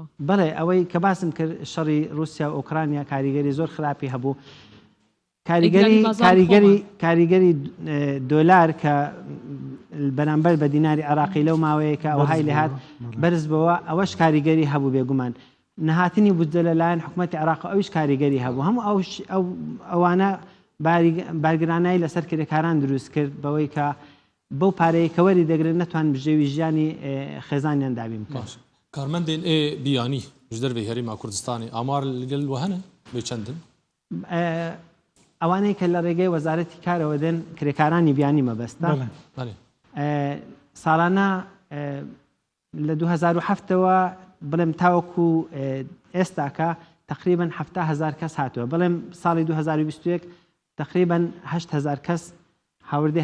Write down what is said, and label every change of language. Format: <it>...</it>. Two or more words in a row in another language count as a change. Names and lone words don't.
<ckb>بەڵێ ئەوەی کە باسم کرد شەڕی رووسیا و ئۆکرانیا کاریگەری زۆر خراپی هەبوو کاریگەری دۆلار کە بەرامبەر بە دیناری عراقی لەو ماوەیە کە ئەوە های لێهات بەرز بەوە ئەوەش کاریگەری هەبوو بێگومان نهاتنی بودجە لەلایەن حکوومەتی عراق ئەویش کاریگەری هەبوو هەموو ئەوانە بارگرانایی لەسەر کرێکاران دروست کرد بەوەی کە بەو پارەیە کە وەری دەگرن نەتوان بژێوی ژیانی خێزانیان دابین بکەن</ckb> <ku>کارمەندێن ئێ بیانی ji dervê herêma Kurdistanê amar ligel we hene bê çendin</ku> <ckb>ئەوانەی کە لە ڕێگەی وەزارەتی کارەوە دێن کرێکارانی بیانی مەبەستە ساڵانە لە 2007ەوە بڵێم تاوەکو ئێستاکە تقریبا 7,000 کەس هاتووە بڵێم ساڵی 2021 تقریبا 8,000 کەس هاوردەی</ckb>